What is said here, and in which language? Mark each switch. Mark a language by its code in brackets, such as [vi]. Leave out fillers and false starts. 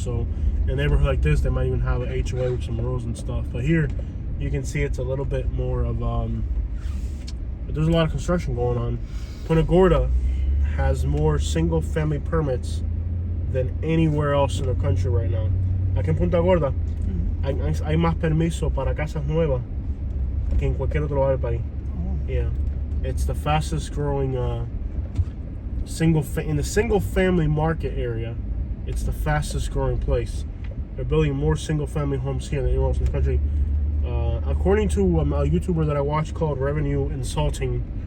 [en] So in a neighborhood like this, they might even have an HOA with some rules and stuff. But here, you can see it's a little bit more of, but there's a lot of construction going on. Punta Gorda has more single-family permits than anywhere else in the country right now. [es] Aquí en Punta Gorda, hay más permiso para casas nuevas que en cualquier otro lugar del país. [en] Yeah, it's the fastest-growing in the single-family market area. It's the fastest-growing place. They're building more single-family homes here than anywhere else in the country. According to a YouTuber that I watch called Revenue Insulting.